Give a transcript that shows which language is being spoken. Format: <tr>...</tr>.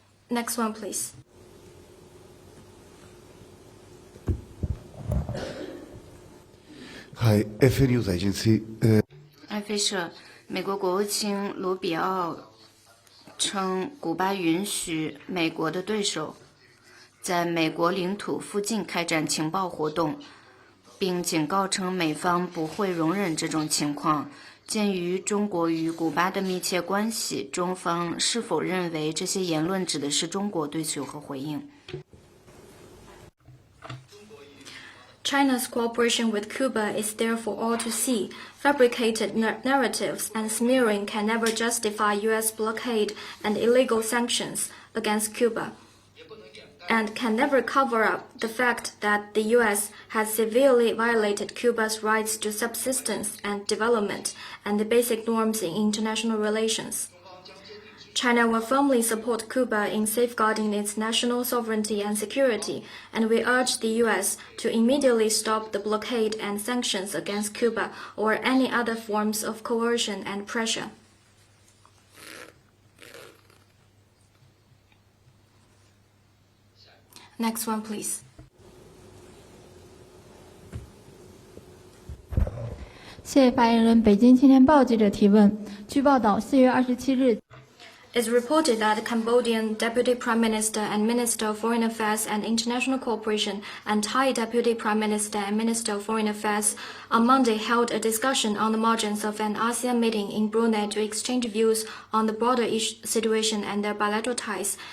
<en>Next one, please.</en> <ja>はい、FA ニュース Agency。</ja> <zh>埃菲社，美国国务卿卢比奥称，古巴允许美国的对手在美国领土附近开展情报活动，并警告称美方不会容忍这种情况。鉴于中国与古巴的密切关系，中方是否认为这些言论指的是中国？对此有何回应？</zh> <en>China's cooperation with Cuba is there for all to see. Fabricated narratives and smearing can never justify U.S. blockade and illegal sanctions against Cuba, and can never cover up the fact that the U.S. has severely violated Cuba's rights to subsistence and development and the basic norms in international relations. China will firmly support Cuba in safeguarding its national sovereignty and security, and we urge the U.S. to immediately stop the blockade and sanctions against Cuba or any other forms of coercion and pressure. Next one, please.</en> <zh>谢谢发言人。北京青年报记者提问：据报道，4月27日。</zh> <en>It's reported that Cambodian Deputy Prime Minister and Minister of Foreign Affairs and International Cooperation and Thai Deputy Prime Minister and Minister of Foreign Affairs on Monday held a discussion on the margins of an ASEAN meeting in Brunei to exchange views on the broader situation and their bilateral ties.</en>